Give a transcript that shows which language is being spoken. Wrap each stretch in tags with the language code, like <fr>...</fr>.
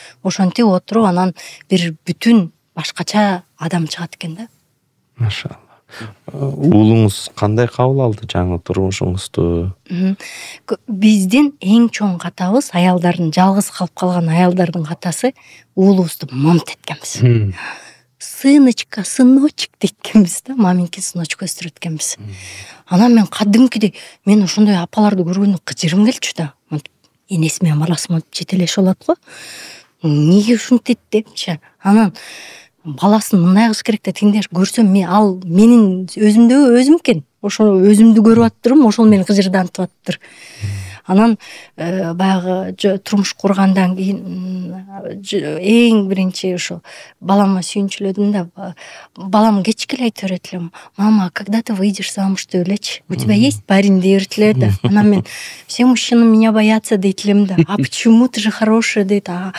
<ky>Ошентип отуруп анан бир бүтүн башкача адам чыгат экен да. Машалла. Уулуңуз кандай кабыл алды жаңы турмушуңузду? Биздин эң чоң катабыз, аялдардын, жалгыз калып калган аялдардын катасы, уулубузду момт эткенбиз. Сыночка, сыночек дейт экенбиз да, маминки сыночка өстүрөт экенбиз. Анан мен кадимкидей, мен ошондой апаларды көргөндө кыжырым келчү да. Энеси менен баласы монтип жетелешип алат го. Эмнеге ушинтет депчи. Анан баласын мындай кылыш керек да, тиңдер көрсөм, ал менин өзүм экен. Ошо өзүмдү көрүп аттырым, ошол мени кыжырдантып аттыр. Анан баягы турмуш кургандан кийин эң биринчи ошо балама сүйүнчүлөдүм да. Балам кечке эле айтып берет элем: "Мама, когда ты выйдешь замуж" деп элечи. "У тебя есть парень" деп берет эле да. Анан мен: "Все мужчины меня боятся" дейт элем да.</ky> <ru>"А почему, ты же хорошая" дейт.</ru>